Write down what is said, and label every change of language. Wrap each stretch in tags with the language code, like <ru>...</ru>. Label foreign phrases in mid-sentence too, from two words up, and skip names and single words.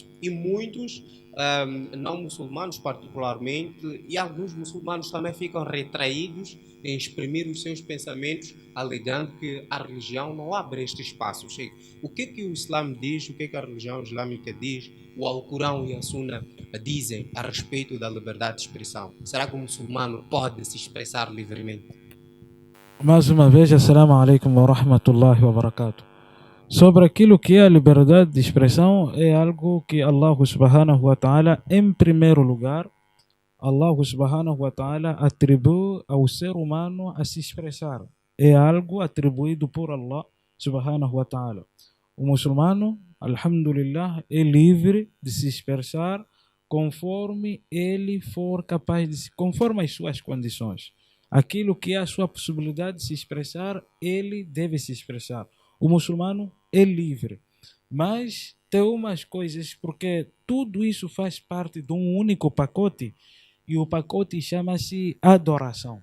<pt>E muitos não muçulmanos particularmente, e alguns muçulmanos também ficam retraídos em exprimir os seus pensamentos, alegando que a religião não abre este espaço. O que o Islã diz, o que a religião islâmica diz, o Alcorão e a Sunna dizem a respeito da liberdade de expressão? Será que o muçulmano pode se expressar livremente? Mais uma vez,</pt> <ar>assalamu alaikum wa rahmatullahi wa barakatuh.</ar> <pt>Sobre aquilo que é a liberdade de expressão, é algo que</pt> <ar>Allah subhanahu wa ta'ala,</ar> <pt>em primeiro lugar,</pt> <ar>Allah subhanahu wa ta'ala</ar> <pt>atribui ao ser humano a se expressar. É algo atribuído por</pt> <ar>Allah subhanahu wa ta'ala.</ar> <pt>O muçulmano, alhamdulillah, é livre de se expressar conforme ele for capaz de, conforme as suas condições. Aquilo que é a sua possibilidade de se expressar, ele deve se expressar. O muçulmano é livre, mas tem umas coisas, porque tudo isso faz parte de um único pacote, e o pacote chama-se adoração.</pt>